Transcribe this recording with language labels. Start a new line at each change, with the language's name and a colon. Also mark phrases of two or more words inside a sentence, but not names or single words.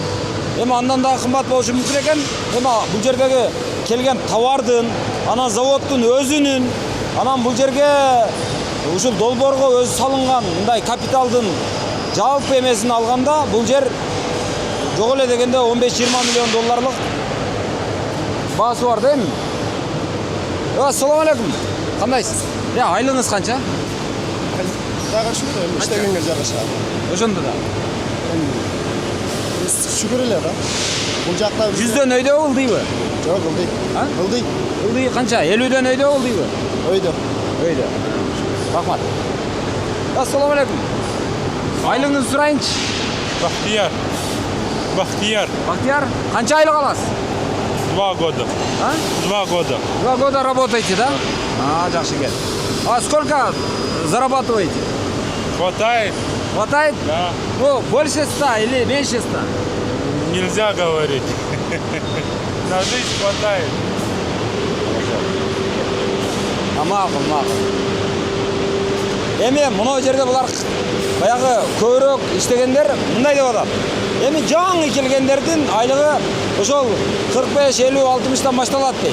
Kyrgyz: Эми андан да кымбат болушу мүмкүн экен. Эми бул жердеги келген товардын, анан заводдун өзүнүн, анан бул жерге ушул долбоорго өзү салынган мындай капиталдын жалпы эмесин алганда бул жер жок эле дегенде 15-20 миллион долларлык баасы бар да эми.
Uzbek: Assalomu alaykum.
Kyrgyz: Кандайсыз? Айлыгыңыз канча? Дагы ушундай иштегенге жараша. Ошондо да. Шүгүр эле да. Бул жакта 100дөн өйдө ылдыйбы? жок, ылдый. А? Ылдый. Ылдый канча? 50дөн өйдө ылдыйбы? Өйдө. Өйдө. Рахмат.
Uzbek: Assalomu alaykum.
Kyrgyz: Айлыгыңызды сурайынчы. Бахтияр. Бахтияр, канча айлык аласыз?
Russian: 2 года. А? 2 года. 2 года работаете,
Kyrgyz: да? Жакшы экен.
Russian: А сколько зарабатываете? Хватает? Хватает? Да. Ну, больше 100 или меньше 100? Нельзя говорить. На жизнь хватает.
Kyrgyz: Макул. Эми мына жерде булар баягы көбүрөөк иштегендер мындай деп атат. Эми жаңы келгендердин айлыгы ошол 45, 50, 60тан башталат дейт.